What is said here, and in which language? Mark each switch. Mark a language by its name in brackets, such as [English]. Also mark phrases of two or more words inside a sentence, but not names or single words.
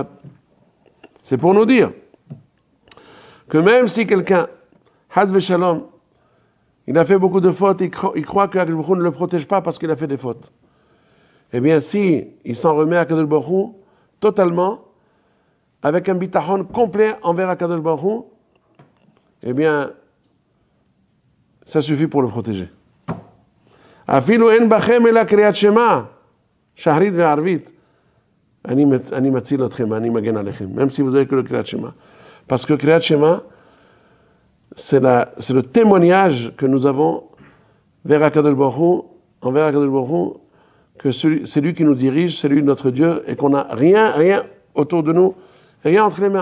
[French] C'est pour nous dire que même si quelqu'un, [Hebrew] חס ושלום, [French] il a fait beaucoup de fautes, il croit que [Hebrew] הקדוש ברוך הוא [French] ne le protège pas parce qu'il a fait des fautes. Eh bien, si il s'en remet à [Hebrew] הקדוש ברוך הוא [French] totalement, avec un bitachon complet envers [Hebrew] הקדוש ברוך הוא, [French] eh bien, ça suffit pour le protéger. [Hebrew] אפילו אין בכם אלא קריאת שמע שחרית וערבית אני מציל אתכם אני מגן עליכם, [French] même si vous avez que le [Hebrew] קריאת שמע. [French] Parce que [Hebrew] קריאת שמע, [French] c'est le témoignage que nous avons vers [Hebrew] הקדוש ברוך הוא, [French] envers [Hebrew] הקדוש ברוך הוא, [French] que c'est lui qui nous dirige, c'est lui notre Dieu, et qu'on n'a rien autour de nous, rien entre les mains.